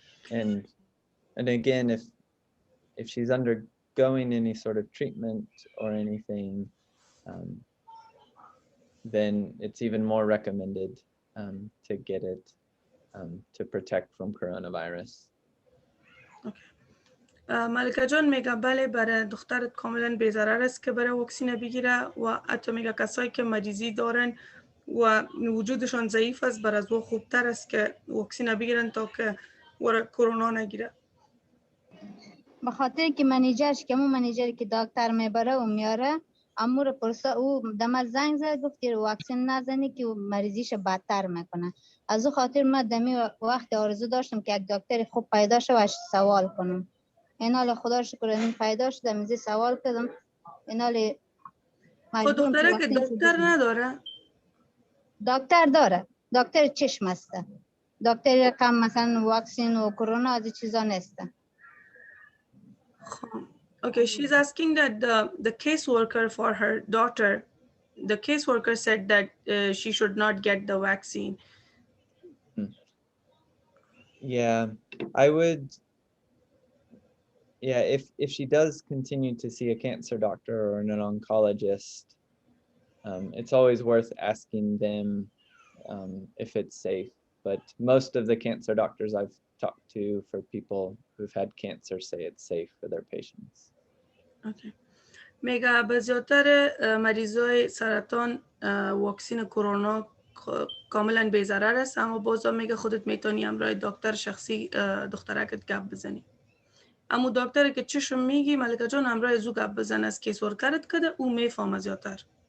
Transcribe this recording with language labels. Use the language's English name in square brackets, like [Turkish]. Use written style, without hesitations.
[English] And again, if she's undergoing any sort of treatment or anything, then it's even more recommended to get it to protect from coronavirus. Okay. [Persian] ملکه جان میگه بله برای دخترت کاملا بی‌ضرر است که برای واکسین بگیره و حتی میگه کسایی که مریضی دارن و وجودشان ضعیف است بر از او خوبتر است که واکسین بگیرن تا که کرونا نگیره. به خاطر که منیجرش که منیجری که دکتر میبره و میاره امور پرسا او دم زنگ زد گفت واکسین نزنی که مریضیش بدتر میکنه. از او خاطر من دمی وقت آرزو داشتم که یک دکتر خوب پیدا شه و سوال کنم. اینال خدا شکر این پیدا شد دمیزی سوال کردم. اینال خود دختره که دکتر نداره؟ دکتر داره. دکتر چشم است. دکتر کم مثلا واکسین و کرونا از چیزا نیست. [English] Okay, she's asking that the caseworker for her daughter, the caseworker said that she should not get the vaccine. Yeah, I would. Yeah, if she does continue to see a cancer doctor or an oncologist, it's always worth asking them if it's safe. But most of the cancer doctors I've talked to for people who've had cancer say it's safe for their patients. Okay. [Persian] میگه به زیادتر مریضای سرطان واکسین کرونا کاملا بی‌ضرر است، اما بازم میگه خودت میتونی همراه دکتر شخصی دخترکت گپ بزنی. اما دکتری که چشم میگی ملکه جان همراه زو گپ بزن از کیس ورکرت کده او میفهمه زیادتر.